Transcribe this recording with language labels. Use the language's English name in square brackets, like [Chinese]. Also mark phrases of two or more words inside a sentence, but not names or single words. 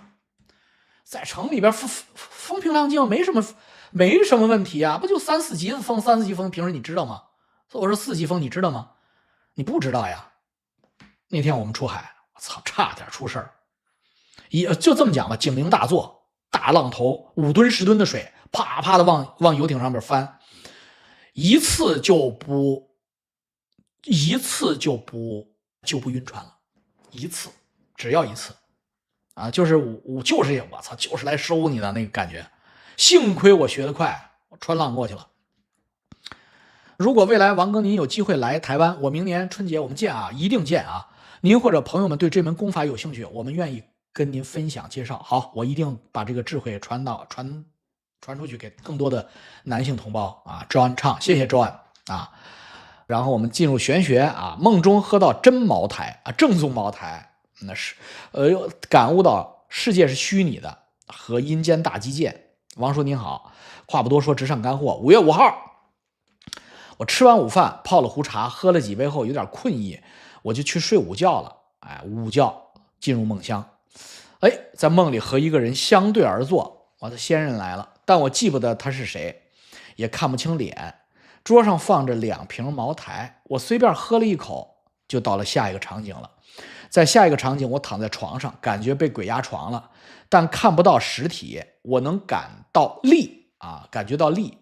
[Chinese] 在城裡邊風平浪靜，沒什麼問題啊，不就3、4級的風，3、4級風，平時你知道嗎？我說4級風，你知道嗎？你不知道呀。那天我們出海，我操，差點出事兒。就這麼講吧，警铃大作，大浪頭5噸10 噸的水，啪啪的往遊艇上面翻，一次就不暈船了，只要一次啊，就是我操，就是来收你的那個感觉。幸亏我学得快，我穿浪过去了。如果未来王哥您有機會來台灣，我明年春節我們見啊，一定見啊。您或者朋友們對這門功法有興趣，我們願意跟您分享介紹。好，我一定把這個智慧傳出去給更多的男性同胞啊。John Chang，謝謝 John 啊。然後我們進入玄學啊，夢中喝到真茅台啊，正宗茅台，那是感悟到世界是虛擬的和陰間大基建。王叔您好，話不多說，直上乾貨。5月5號，我吃完午飯，泡了壺茶，喝了幾杯後有點困意，我就去睡午覺了。午覺進入夢鄉，在夢裡和一個人相對而坐，我的先人來了，但我記不得他是誰，也看不清臉。桌上放着2瓶茅台，我隨便喝了一口，就到了下一個場景了。在下一個場景，我躺在床上，感覺被鬼壓床了，但看不到實體，我能感到力啊，感覺到力。